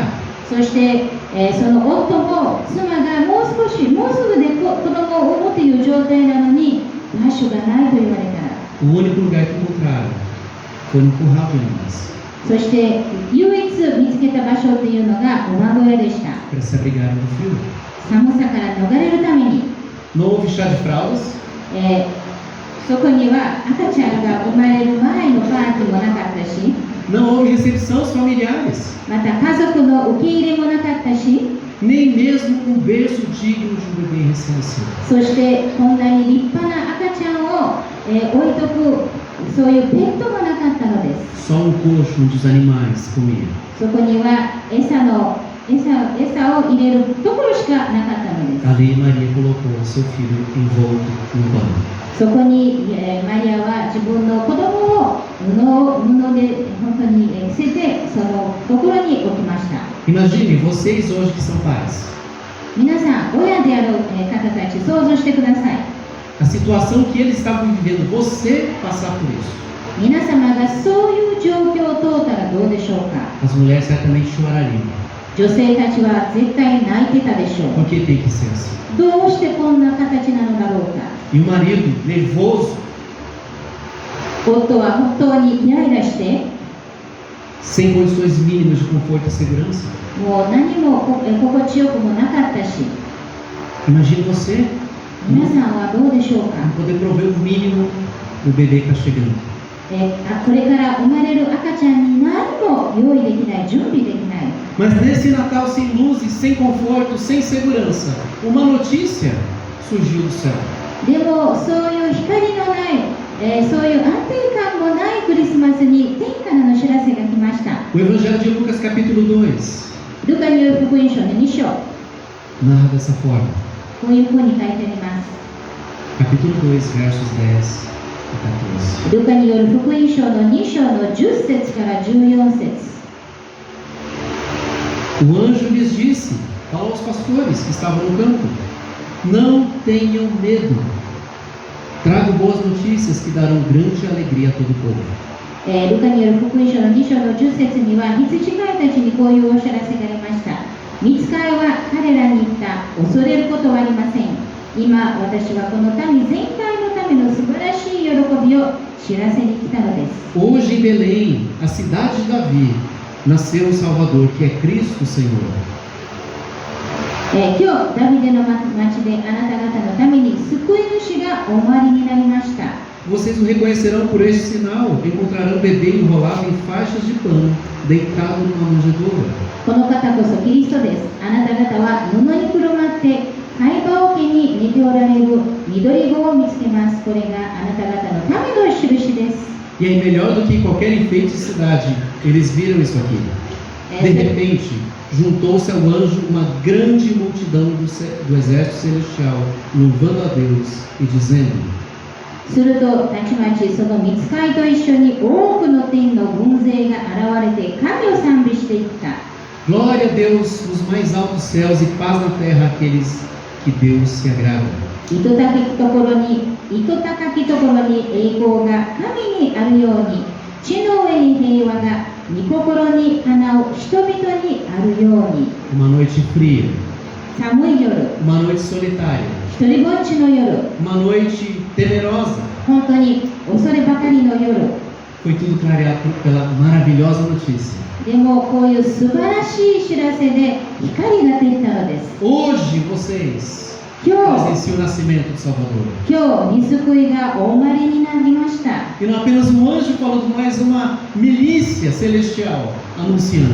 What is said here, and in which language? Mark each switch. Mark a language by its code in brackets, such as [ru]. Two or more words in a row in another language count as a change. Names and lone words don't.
[ja] そして、その夫も妻がもうすぐで子供を産むという状態なのに場所がないと言われたら、 [pt] O único lugar que encontraram foi no curral de animais, [ja] そして唯一見つけた場所というのが馬小屋でした。 [pt] para se abrigarem do frio. [ja] 寒さから逃れるために、 [pt] Não houve chá de fraldas, [ja] そこには赤ちゃんが生まれる前のパーティーもなかったし、 [pt] não houve recepção aos familiares, [ja] また家族の受け入れもなかったし、 [pt] nem mesmo um berço digno de um bebê recém-nascido. [ja] そしてこんなに立派な赤ちゃんを、置いとくそういうベッドもなかったのです。 [pt] Só um coxo onde os animais comiam. [ja] そこには餌を入れるところしかなかったのです。 [pt] Ali Maria colocou seu filho envolto no pano. [ja] そこに、マリアは自分の子供を布で本当に着せてそのところに置きました。 [pt] Imagine vocês hoje que são pais. [ja] 皆さん、親である方たち想像してください。 [pt] A situação que eles estavam vivendo, você passar por isso. [ja] 皆様がそういう状況を通ったらどうでしょうか。 [pt] As mulheres certamente chorariam. [ja] 女性たちは絶対泣いてたでしょう。 [pt] Por que tem que ser assim? [ja] どうしてこんな形なのだろうか。 [pt] E o marido, nervoso, [ja] 夫は本当にイライラして、 [pt] sem condições mínimas de conforto e segurança. [ja] もう何も心地よくもなかったし、 [pt] Imagine você [ja] 皆さんはどうでしょうか。 [pt] não poder prover o mínimo do bebê que está chegando. [ja] これから生まれる赤ちゃんに何も用意できない、準備できない。 [pt] Mas nesse Natal sem luzes, sem conforto, sem segurança, uma notícia surgiu do céu. [ja] でもそういう光のない、そういう安定感もないクリスマスに天からの知らせが来ました。 [pt] O Evangelho de Lucas, capítulo 2, [ja] ルカによる福音書の2章、 [pt] narra dessa forma. [ja] こういうふうに書いてあります。 [pt] Capítulo 2, versos 10 e 14. [ja] ルカによる福音書の2章の10節から14節。 [pt] O anjo lhes disse, falou aos pastores que estavam no campo: não tenham medo. Trago boas notícias que darão grande alegria a todo o povo. [ja] ルカによる福音書の2章の10節には、羊飼いたちにこういうお知らせがありました。御使いは彼らに言った。恐れることはありません。今、私はこの民全体のための素晴らしい喜びを知らせに来たのです。 [pt] Hoje em Belém, a cidade de Davi, nasceu o Salvador, que é Cristo o Senhor. [ja] 今日、ダビデの町であなた方のために救い主がお生まれになりました。 [pt] Vocês o reconhecerão por este sinal: encontrarão o bebê enrolado em faixas de pano, deitado numa manjedoura. [ja] この方こそキリストです。あなた方は布にくるまって貝羽桶に寝ておられる緑子を見つけます。これがあなた方のための印です。 [pt] E aí, melhor do que qualquer enfeite de cidade, eles viram isso aqui. De repente, juntou-se ao anjo uma grande multidão do exército celestial, louvando a Deus e dizendo: [ja] するとたちまちその御使いと一緒に多くの天の軍勢が現れて神を賛美していった。 [pt] Glória a Deus nos mais altos céus e paz na terra àqueles que Deus se agrada. [ja] 糸高きところに栄光が神にあるように、地の上に平和が御心にかなう人々にあるように。 [pt] Uma noite fria, [ja] 寒い夜、 [pt] uma noite solitária, [ja] 一人ぼっちの夜、 [pt] uma noite temerosa. [ja] 本当に恐ればかりの夜。 [pt] Foi tudo clareado pela maravilhosa notícia. [ja] でもこういう素晴らしい知らせで光が出たのです。 [pt] Hoje vocês [ja] 今 [pt] presenciam o nascimento do Salvador. [ja] 日、御救いがお生まれになりました。 [pt] E não apenas um anjo falando, mas uma milícia celestial anunciando.